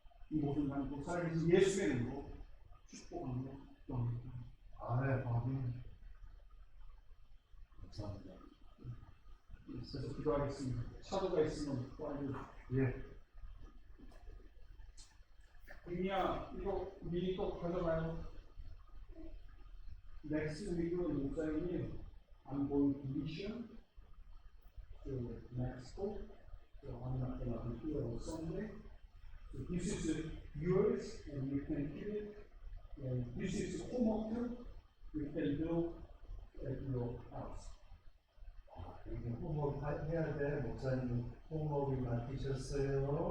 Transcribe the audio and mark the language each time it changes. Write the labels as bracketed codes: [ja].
[ko] 이 모든 간구 살아계신 예수의 이름으로 축복합니다. 아멘. 아멘. 감사합니다. 그래서 기도하겠습니다. 차도가 있으면 빨리. 예. 민이야, 이거 미리 또 가져가요. [en] Next week은 목사님이 I'm going to mission to Mexico. So I'm not going to be here on Sunday. So this is yours and you can keep it. And this is homework you can do at your house. [ko] 이게 호흡 해야 돼. 목사님 호흡이 맡기셨어요.